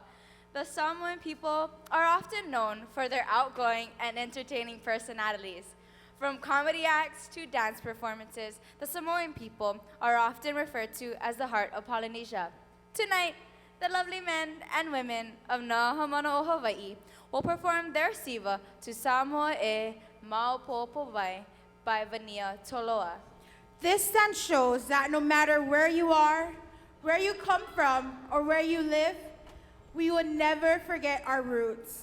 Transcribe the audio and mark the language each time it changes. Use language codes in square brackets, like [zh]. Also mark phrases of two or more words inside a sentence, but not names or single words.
[en] The Samoan people are often known for their outgoing and entertaining personalities. From comedy acts to dance performances, the Samoan people are often referred to as the heart of Polynesia. Tonight, the lovely men and women of Nahamana, Hawaii will perform their siva to Samoa e Maupopovai by Vania Toloa. This dance shows that no matter where you are, where you come from, or where you live, we will never forget our roots.